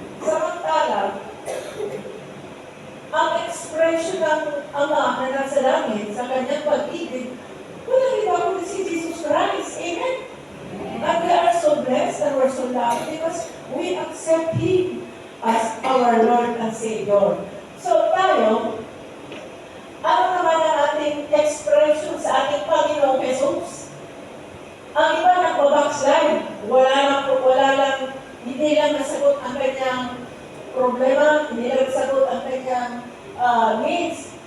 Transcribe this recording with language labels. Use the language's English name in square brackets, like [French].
[Filipino] Samantala, ang expression ng Ama na nasa langit sa kanyang pag-ibig, walang iba kundi si Jesus Christ. Amen? [English] And we are so blessed and we're so lucky because we accept Him as our Lord and Savior. [Filipino] So tayo, ano naman ang ating expression sa ating Panginoong Jesus? Ang iba nagbabackslide, wala lang, hindi lang nasagot ang kanyang problema, hindi lang nasagot ang kanyang needs.